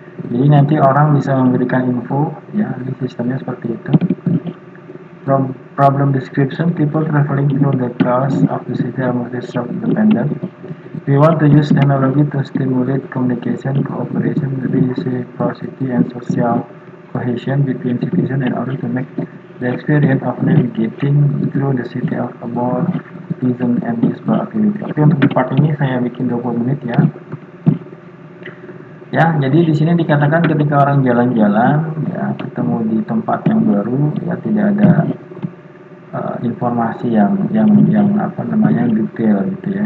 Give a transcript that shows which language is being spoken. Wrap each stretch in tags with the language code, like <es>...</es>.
<id>Jadi nanti orang bisa memberikan info ya, ini sistemnya seperti itu.</id> <en>From problem description, people traveling through the chaos of the city are mostly self-dependent. We want to use technology to stimulate communication, cooperation, reciprocity, and social cohesion between citizens in order to make the experience of navigating through the city of a more pleasant and useful activity.</en> <id>Oke, untuk di part ini saya bikin 20 menit ya. Ya, jadi di sini dikatakan ketika orang jalan-jalan, ya, ketemu di tempat yang baru, ya tidak ada informasi yang apa namanya detail gitu ya.</id>